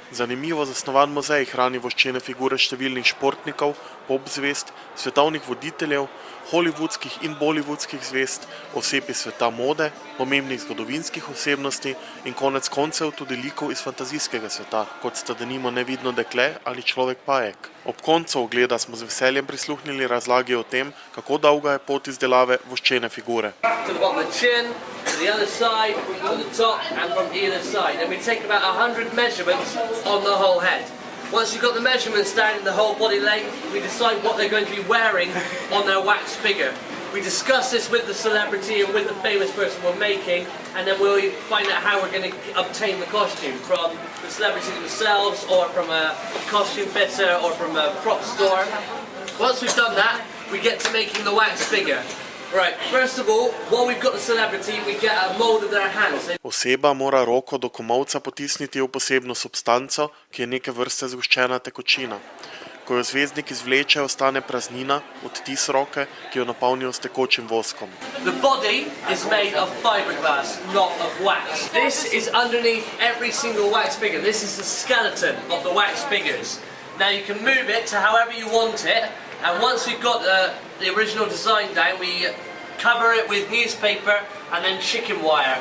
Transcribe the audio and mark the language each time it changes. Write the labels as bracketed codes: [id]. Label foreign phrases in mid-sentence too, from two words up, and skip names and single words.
[sl] Zanimivo zasnovan muzej hrani voščene figure številnih športnikov, pop zvezd, svetovnih voditeljev, hollywoodskih in bollywoodskih zvezd, oseb iz sveta mode, pomembnih zgodovinskih osebnosti in konec koncev tudi likov iz fantazijskega sveta, kot sta denimo Nevidno dekle ali Človek pajek. Ob koncu ogleda smo z veseljem prisluhnili razlagi o tem, kako dolga je pot izdelave voščene figure. [en] Once you've got the measurements down in the whole body length, we decide what they're going to be wearing on their wax figure. We discuss this with the celebrity and with the famous person we're making, and then we'll find out how we're going to obtain the costume from the celebrity themselves, or from a costume fitter, or from a prop store. Once we've done that, we get to making the wax figure. Right, first of all, while we've got the celebrity, we get a mold of their hands. [sl] Oseba mora roko do komolca potisniti v posebno substanco, ki je neke vrste zgoščena tekočina. Ko jo zvezdnik izvleče, ostane praznina, odtis roke, ki jo napolnijo s tekočim voskom. [en] The body is made of fiberglass, not of wax. This is underneath every single wax figure. This is the skeleton of the wax figures. Now you can move it to however you want it. And once we've got the original design down, we cover it with newspaper and then chicken wire.